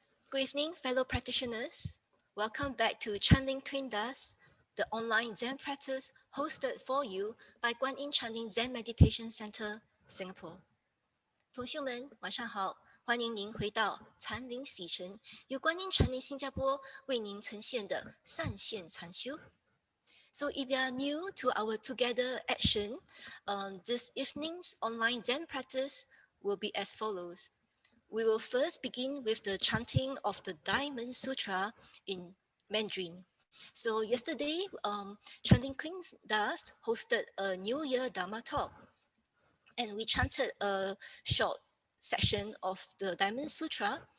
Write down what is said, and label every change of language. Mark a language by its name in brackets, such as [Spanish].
[English] Good evening, fellow practitioners. Welcome back to Chanting Das, the online Zen practice hosted for you by Guanyin Chanting Zen Meditation Center, Singapore. [Chinese] 同学们，晚上好，欢迎您回到禅林洗尘，由观音禅林新加坡为您呈现的善现禅修。 [English] So if you are new to our together action, this evening's online Zen practice will be as follows. We will first begin with the chanting of the Diamond Sutra in Mandarin. So yesterday, Chanting Das hosted a New Year Dharma talk, and we chanted a short section of the Diamond Sutra.